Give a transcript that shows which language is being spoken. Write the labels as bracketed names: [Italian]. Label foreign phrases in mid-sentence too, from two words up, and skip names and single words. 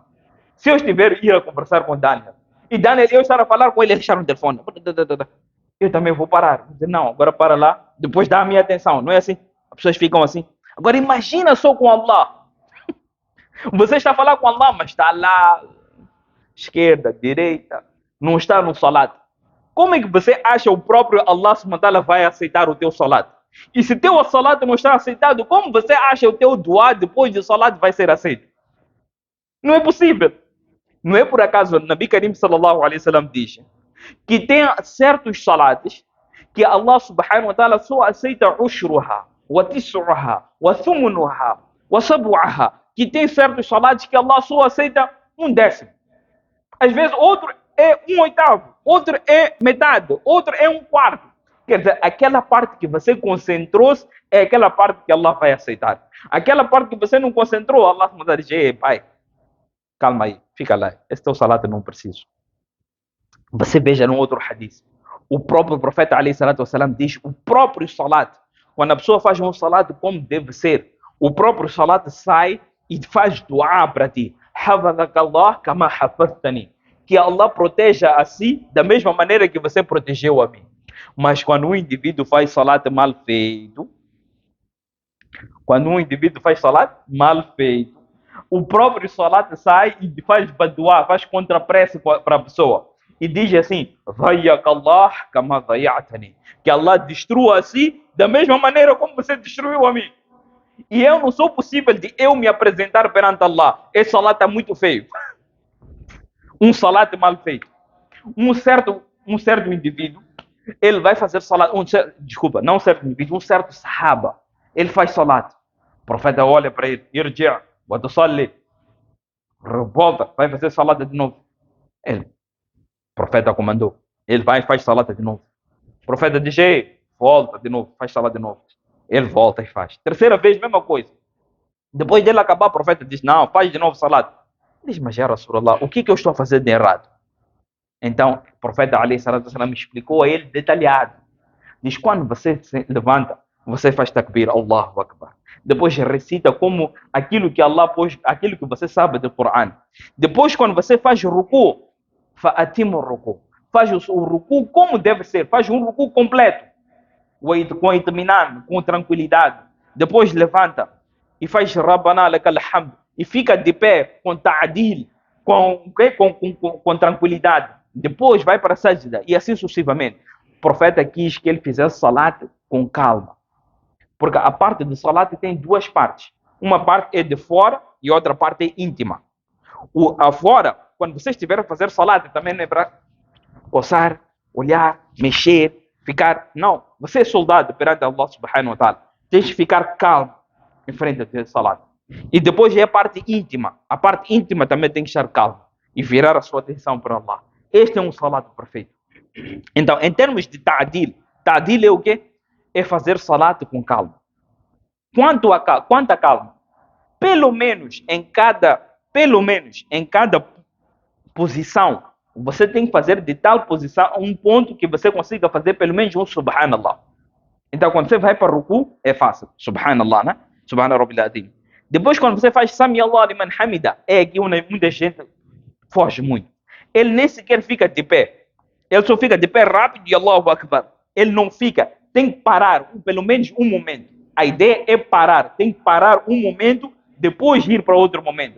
[Portuguese] Se eu estiver ir a conversar com Daniel, e Daniel, eu estar a falar com ele, ele deixar no telefone, eu também vou parar. Vou dizer, não, agora para lá, depois dá a minha atenção. Não é assim? As pessoas ficam assim. Agora imagina só com Allah. Você está a falar com Allah, mas está lá, esquerda, direita, não está no salat. Como é que você acha o próprio Allah [Arabic] سبحانه وتعالى [Portuguese] vai aceitar o teu salat? E se teu salat não está aceitado, como você acha o teu dua depois do salat vai ser aceito? Não é possível. Não é por acaso o [Arabic] نبي كريم صلى الله عليه وسلم [Portuguese] diz que tem certos salates que Allah [Arabic] سبحانه وتعالى [Portuguese] só aceita [Arabic] عشرها وتسعها وثمنها وسبعها. [Portuguese] Que tem certos salates que Allah só aceita um décimo. Às vezes outro é um oitavo, outro é metade, outro é um quarto. Quer dizer, aquela parte que você concentrou-se é aquela parte que Allah vai aceitar. Aquela parte que você não concentrou, Allah vai dizer, pai, calma aí, fica lá, esse teu salat eu não preciso. Você veja num outro hadith, o próprio profeta [Arabic] عليه الصلاة والسلام [Portuguese] diz, o próprio salat, quando a pessoa faz um salat como deve ser, o próprio salat sai e faz dua para ti. [Arabic] حفظك الله كما حفظتني. [Portuguese] Que Allah proteja a si da mesma maneira que você protegeu a mim. Mas quando um indivíduo faz salat mal feito, o próprio salat sai e faz badua, faz contrapressa para a pessoa. E diz assim, [Arabic] ضيعك الله كما ضيعتني. [Portuguese] Que Allah destrua a si da mesma maneira como você destruiu a mim. E eu não sou possível de eu me apresentar perante Allah. Esse salat está muito feio. Um salat mal feito. Um certo indivíduo, ele vai fazer salat. Não um certo indivíduo, um certo sahaba. Ele faz salat. O profeta olha para ele, [Arabic] ارجع وتصلي. [Portuguese] Volta, vai fazer salat de novo. Ele, o profeta comandou. Ele vai e faz salat de novo. O profeta diz, volta de novo, faz salat de novo. Ele volta e faz. Terceira vez, mesma coisa. Depois dele acabar, o profeta diz, não, faz de novo salat. Ele diz, mas já Rasulullah, o que eu estou a fazer de errado? Então, o profeta [Arabic] عليه الصلاة والسلام [Portuguese] explicou a ele detalhado. Diz, quando você se levanta, você faz takbir, [Arabic] الله أكبر. [Portuguese] Depois recita como aquilo que Allah pôs, aquilo que você sabe do Coran. Depois, quando você faz ruku, [Arabic] فأتموا الركوع. [Portuguese] Faz o ruku como deve ser, faz um ruku completo. Com itminan, com tranquilidade. Depois levanta e faz [Arabic] ربنا لك الحمد [Portuguese] e fica de pé com ta'adil, com tranquilidade. Depois vai para a sajda e assim sucessivamente. O profeta quis que ele fizesse salat com calma. Porque a parte do salat tem duas partes. Uma parte é de fora e outra parte é íntima. A fora, quando você estiver a fazer salat, também não é para coçar, olhar, mexer, ficar... Não, você é soldado perante Allah [Arabic] سبحانه وتعالى. [Portuguese] Tens de ficar calmo em frente ao salat. E depois é a parte íntima. A parte íntima também tem que estar calma e virar a sua atenção para Allah. Este é um salat perfeito. Então, em termos de ta'dil, ta'dil é o quê? É fazer salat com calma. Quanta calma? Pelo menos em cada posição, você tem que fazer de tal posição um ponto que você consiga fazer pelo menos um subhanallah. Então, quando você vai para o ruku, é fácil. Subhanallah, né? [Arabic] سبحان ربي العظيم. [Portuguese] Depois, quando você faz [Arabic] سمع الله لمن حمده, [Portuguese] é aqui onde muita gente foge muito. Ele nem sequer fica de pé. Ele só fica de pé rápido e [Arabic] الله أكبر. [Portuguese] Ele não fica. Tem que parar pelo menos um momento. A ideia é parar. Tem que parar um momento, depois ir para outro momento.